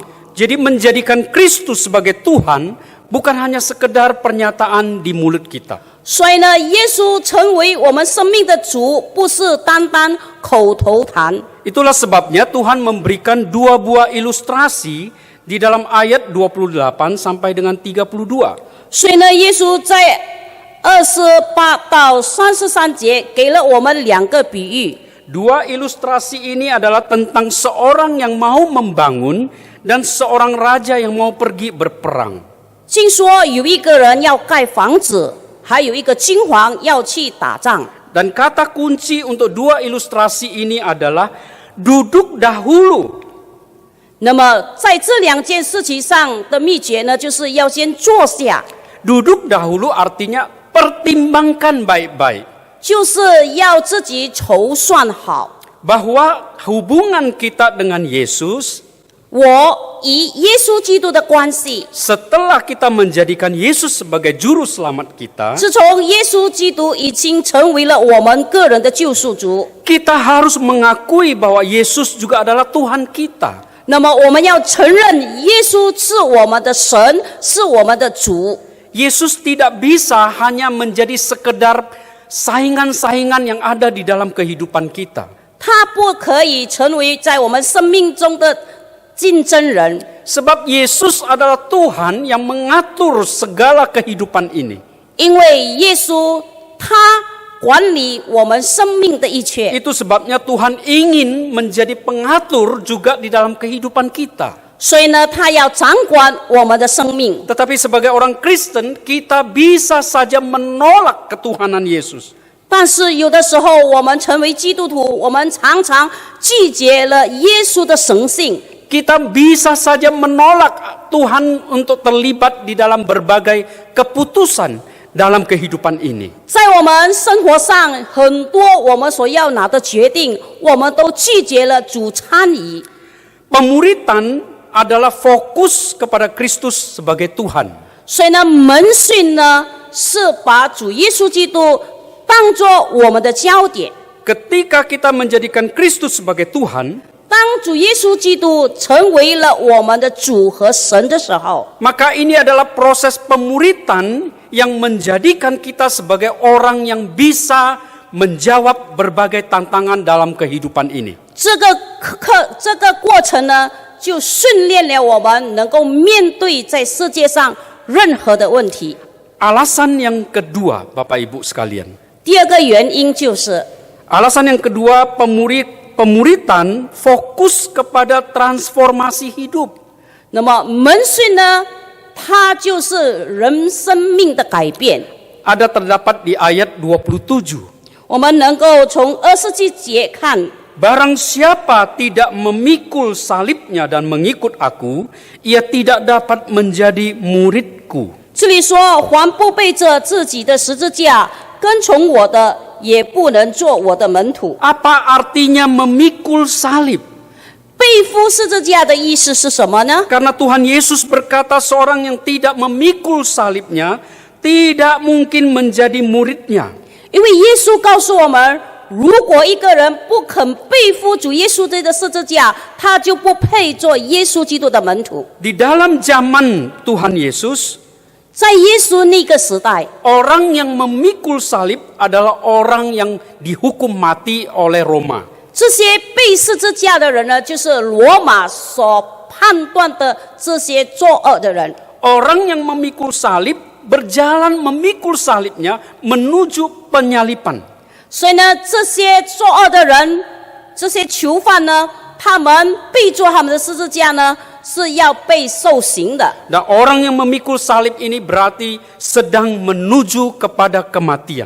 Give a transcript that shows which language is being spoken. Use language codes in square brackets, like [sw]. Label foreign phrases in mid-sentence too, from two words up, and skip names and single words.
[id] Jadi menjadikan Kristus sebagai Tuhan bukan hanya sekedar pernyataan di mulut kita. [zh] 所以呢，耶稣成为我们生命的主，不是单单口头谈。 [id] Itulah sebabnya Tuhan memberikan dua buah ilustrasi di dalam ayat 28 sampai dengan 32. [zh] 所以呢，耶稣在28到33节给了我们两个比喻。 [id] Dua ilustrasi ini adalah tentang seorang yang mau membangun dan seorang raja yang mau pergi berperang. [zh] 听说有一个人要盖房子，还有一个君王要去打仗。 [id] Dan kata kunci untuk dua ilustrasi ini adalah duduk dahulu. [zh] 那么在这两件事情上的秘诀呢，就是要先坐下， [id] Duduk dahulu artinya pertimbangkan baik-baik [zh] 就是要自己筹算好， [id] bahwa hubungan kita dengan Yesus [zh] 我与耶稣基督的关系。 [id] setelah kita menjadikan Yesus sebagai juru selamat kita, [zh] 自从耶稣基督已经成为了我们个人的救赎主， [id] kita harus mengakui bahwa Yesus juga adalah Tuhan kita. [zh] 那么我们要承认耶稣是我们的神，是我们的主。 [id] Yesus tidak bisa hanya menjadi sekedar saingan-saingan yang ada di dalam kehidupan kita. [zh] 他不可以成为在我们生命中的竞争人， [id] Sebab Yesus adalah Tuhan yang mengatur segala kehidupan ini. [zh] 因为耶稣他管理我们生命的一切。 [id] Itu sebabnya Tuhan ingin menjadi pengatur juga di dalam kehidupan kita. [zh] 所以呢，他要掌管我们的生命。 [id] Tetapi sebagai orang Kristen, kita bisa saja menolak ketuhanan Yesus. [zh] 但是有的时候，我们成为基督徒，我们常常拒绝了耶稣的神性。 [id] Kita bisa saja menolak Tuhan untuk terlibat di dalam berbagai keputusan dalam kehidupan ini. [zh] 在我们生活上，很多我们所要拿的决定，我们都拒绝了主参与。 [id] Pemuritan adalah fokus kepada Kristus sebagai Tuhan. [zh] 所以呢，门训呢是把主耶稣基督当作我们的焦点。 [id] Ketika kita menjadikan Kristus sebagai Tuhan, [zh] 当主耶稣基督成为了我们的主和神的时候， [id] maka ini adalah proses pemuritan yang menjadikan kita sebagai orang yang bisa menjawab berbagai tantangan dalam kehidupan ini. [zh] 这个过程呢，就训练了我们能够面对在世界上任何的问题。 [id] Alasan yang kedua, Bapak Ibu sekalian. [zh] 第二个原因就是， [id] Alasan yang kedua, pemuritan fokus kepada transformasi hidup. [zh] 那么门训呢，它就是人生命的改变。 [id] Ada terdapat di ayat 27. [zh] 我们能够从27节看， [id] Barang siapa tidak memikul salibnya dan mengikut aku, ia tidak dapat menjadi muridku. [zh] 这里说，凡不背着自己的十字架跟从我的，也不能做我的门徒。 [id] Apa artinya memikul salib? [zh] 背负十字架的意思是什么呢？ [id] Karena Tuhan Yesus berkata seorang yang tidak memikul salibnya tidak mungkin menjadi muridnya. [zh] 因为耶稣告诉我们，如果一个人不肯背负主耶稣这个十字架，他就不配做耶稣基督的门徒。 [id] Di dalam zaman Tuhan Yesus, [zh] 在耶稣那个时代， [id] orang yang memikul salib adalah orang yang dihukum mati oleh Roma. [zh] 这些背十字架的人呢，就是罗马所判断的这些作恶的人。 [id] Orang yang memikul salib berjalan memikul salibnya menuju penyalipan. [zh] 所以呢，这些作恶的人，这些囚犯呢，他们背着他们的十字架呢，是要被受刑的。 [id] Dan orang yang memikul salib ini berarti sedang menuju kepada kematian.